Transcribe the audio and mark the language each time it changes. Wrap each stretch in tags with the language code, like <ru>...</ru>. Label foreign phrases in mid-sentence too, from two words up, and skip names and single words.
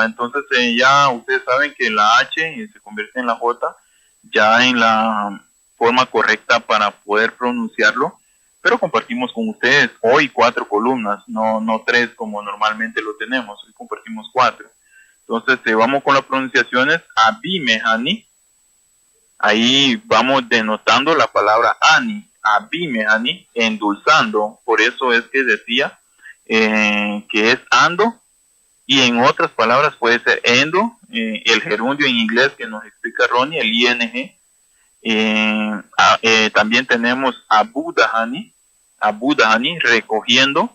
<es>Entonces ya ustedes saben que la H se convierte en la J ya en la forma correcta para poder pronunciarlo, pero compartimos con ustedes hoy 4 columnas, no 3 como normalmente lo tenemos. Hoy compartimos 4. Entonces vamos con las pronunciaciones. Abi mehani, ahí vamos denotando la palabra ani, abimehani, endulzando. Por eso es que decía que es ando, y en otras palabras puede ser endo, el gerundio en inglés que nos explica Ronnie, el ing. También tenemos abudahani, recogiendo.</es>